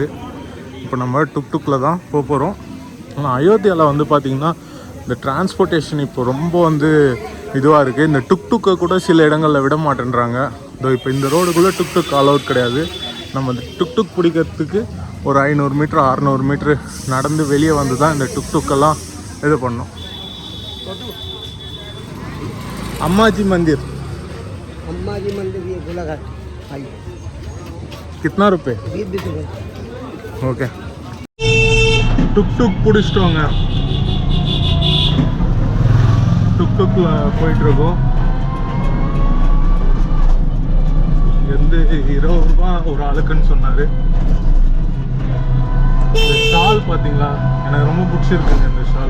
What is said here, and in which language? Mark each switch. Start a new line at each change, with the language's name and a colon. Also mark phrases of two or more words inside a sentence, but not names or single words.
Tamil: இப்போ நம்ம டுக்டுக்கில் தான் போக போகிறோம். ஆனால் அயோத்தியாவில் பார்த்திங்கன்னா இந்த டிரான்ஸ்போர்ட்டேஷன் இப்போ ரொம்ப இதுவாக இருக்குது. இந்த டுக்டுக்கை கூட சில இடங்களில் விட மாட்டேன்றாங்க. இப்போ இந்த ரோடுக்குள்ளே டுக்டுக் அலவுட் கிடையாது. நம்ம அந்த டுக்டுக் பிடிக்கிறதுக்கு ஒரு 500 மீட்ரு 600 மீட்ரு நடந்து வெளியே வந்து தான் இந்த டுக்டுக்கெல்லாம் இது பண்ணோம்.
Hindi: अम्माजी मंदिर ये गोलाघाट कितना रुपये? 20 रुपये.
Tamil: ஓகே டுக் பிடிச்சிட்டோங்க. டுக்ல போயிட்டுருக்கோம். எந்த 20 ரூபா ஒரு ஆளுக்குன்னு சொன்னார். இந்த ஷால் பார்த்தீங்களா, எனக்கு ரொம்ப பிடிச்சிருக்குங்க இந்த ஷால்.